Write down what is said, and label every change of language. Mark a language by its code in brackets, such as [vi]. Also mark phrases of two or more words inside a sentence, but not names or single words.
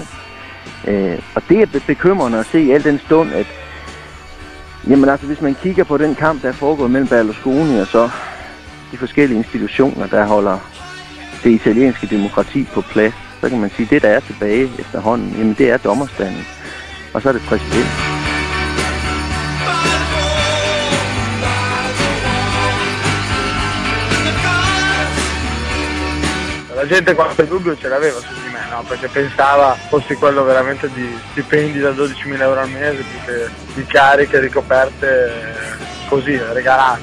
[da] Og det er bekymrende at se al den stund, at jamen, altså, hvis man kigger på den kamp, der er foregået mellem Berlusconi og så de forskellige institutioner, der holder det italienske demokrati på plads, så kan man sige, at det, der er tilbage efterhånden, jamen det er dommerstanden. Og så er det præsident. [it] La gente qualche dubbio ce l'aveva su di me, no? Perché pensava fossi quello veramente di stipendi da 12.000 euro al mese, più che di cariche, ricoperte così, regalate.